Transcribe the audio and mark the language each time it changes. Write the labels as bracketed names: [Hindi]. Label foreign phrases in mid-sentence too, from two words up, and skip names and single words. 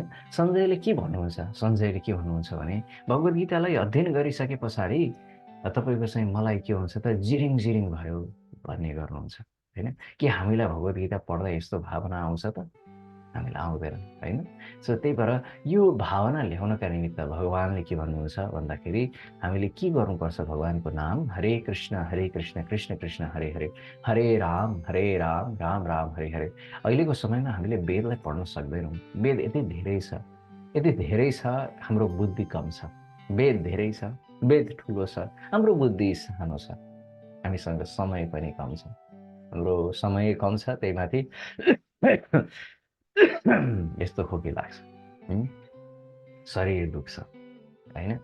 [Nepali] सञ्जयले के भन्नुहुन्छ भने भगवद्गीतालाई अध्ययन गरिसके पछाडि तपाईँको चाहिँ मलाई के हुन्छ त जिरिङ जिरिङ भयो भन्ने गर्नुहुन्छ, होइन? के हामीलाई भगवद्गीता पढ्दा यस्तो भावना आउँछ त? हामीलाई आउँदैन, होइन? सो त्यही भएर यो भावना ल्याउनका निमित्त भगवानले के भन्नुहुन्छ भन्दाखेरि हामीले के गर्नुपर्छ, भगवानको नाम हरे कृष्ण कृष्ण कृष्ण हरे हरे, हरे राम राम राम हरे हरे। अहिलेको समयमा हामीले वेदलाई पढ्न सक्दैनौँ। वेद यति धेरै छ, हाम्रो बुद्धि कम छ। वेद धेरै छ, वेद ठुलो छ, हाम्रो बुद्धि सानो छ, हामीसँग समय पनि कम छ। हाम्रो समय कम छ, त्यही माथि यस्तो खोकी लाग्छ, शरीर दुख्छ, होइन?